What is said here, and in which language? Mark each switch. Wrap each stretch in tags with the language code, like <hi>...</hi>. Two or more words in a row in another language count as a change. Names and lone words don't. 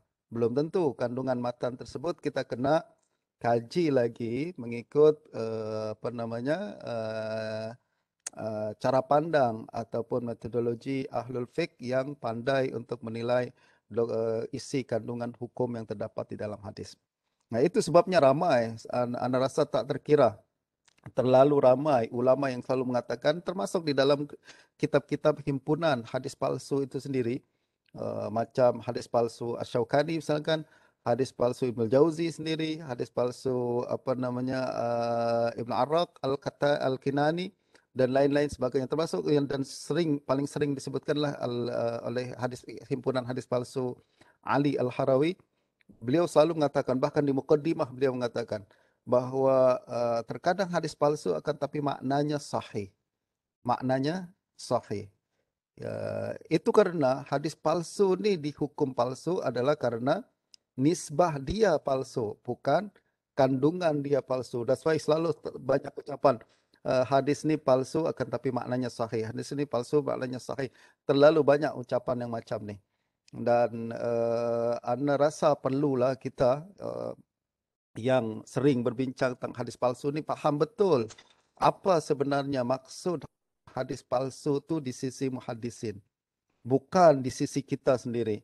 <ms>Belum tentu kandungan matan tersebut kita kena kaji lagi mengikut cara pandang ataupun metodologi ahlul fiqh yang pandai untuk menilai isi kandungan hukum yang terdapat di dalam hadis. Nah, itu sebabnya ramai, anda rasa tak terkira, terlalu ramai ulama yang selalu mengatakan, termasuk di dalam kitab-kitab himpunan hadis palsu itu sendiri, macam hadis palsu Asy-Syaukani misalkan, hadis palsu Ibnu Jauzi sendiri, hadis palsu Ibnu Arraq Al-Kinani dan lain-lain sebagainya, termasuk yang dan paling sering disebutkanlah oleh himpunan hadis palsu Ali Al-Harawi. Beliau selalu mengatakan, bahkan di muqaddimah beliau mengatakan bahawa terkadang hadis palsu akan tapi maknanya sahih. Maknanya sahih. Itu karena hadis palsu ni dihukum palsu adalah karena nisbah dia palsu, bukan kandungan dia palsu.</ms> <en>That's why</en> <ms>selalu banyak ucapan hadis ni palsu akan tapi maknanya sahih. Hadis ni palsu maknanya sahih. Terlalu banyak ucapan yang macam ni. Dan anda rasa perlulah kita yang sering berbincang tentang hadis palsu ni faham betul apa sebenarnya maksud hadis palsu tu di sisi muhaddisin, bukan di sisi kita sendiri.</ms>